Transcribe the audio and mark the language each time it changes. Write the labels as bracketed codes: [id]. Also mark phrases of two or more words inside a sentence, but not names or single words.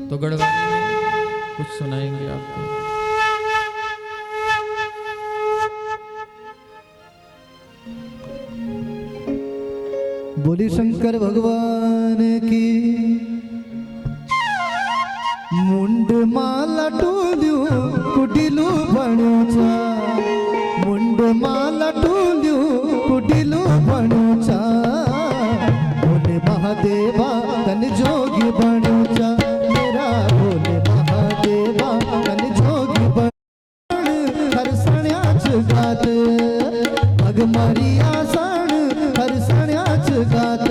[hi] तो गढ़वाली में कुछ सुनाएंगे आपको। बोली शंकर भगवान की। [gbm] मुंड माला टोल्यो कुटिलू बणुचा, मुंड माला टोल्यो कुटिलू बणुचा। बोले महादेवा तन जोगी बणुचा, मेरा बोले महादेवा तन जोगी बण। हरसण्याच गात भग मारिया सण, हरसण्याच गात।